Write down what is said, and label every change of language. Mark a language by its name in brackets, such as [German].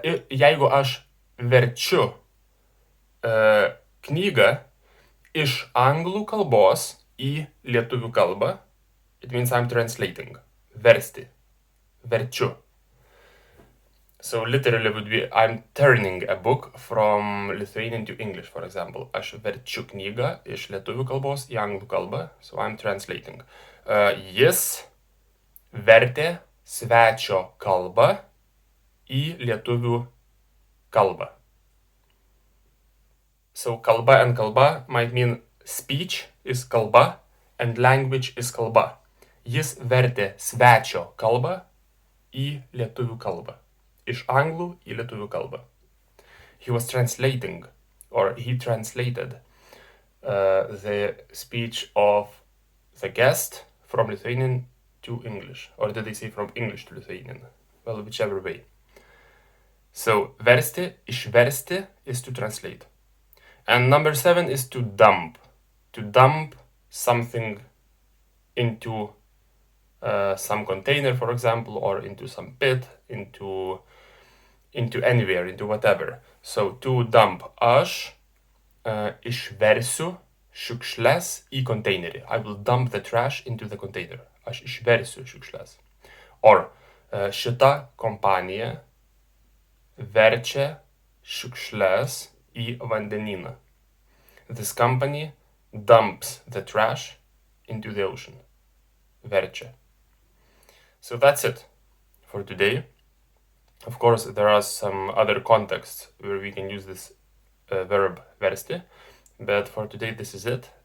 [Lithuanian] Jeigu aš verčiu knygą iš anglų kalbos į lietuvių kalbą, [English] it means I'm translating. [Lithuanian] Versti. Verčiu. [English] So literally would be I'm turning a book from Lithuanian to English, for example. [Lithuanian] Aš verčiu knygą iš lietuvių kalbos į anglų kalbą, [English] so I'm translating. [Lithuanian] Jis vertė svečio kalbą į lietuvių kalbą. [English] So kalba and kalba might mean speech is kalba and language is kalba. [Lithuanian] Jis vertė svečio kalbą į lietuvių kalbą. Iš anglų į lietuvių kalbą. [English] He was translating, or he translated the speech of the guest from Lithuanian to English. Or did they say from English to Lithuanian? Well, whichever way. So, versti, išversti is to translate. And number 7 is to dump. To dump something into some container, for example, or into some pit, into anywhere, into whatever. So, to dump. [Lithuanian] Aš išversiu šiukšles į konteinerį. [English] I will dump the trash into the container. [Lithuanian] Aš išversiu šiukšles. Or, šita kompanija verčia šiukšles į vandenyną. [English] This company dumps the trash into the ocean. Verčia. So that's it for today. Of course, there are some other contexts where we can use this verb versti, but for today this is it.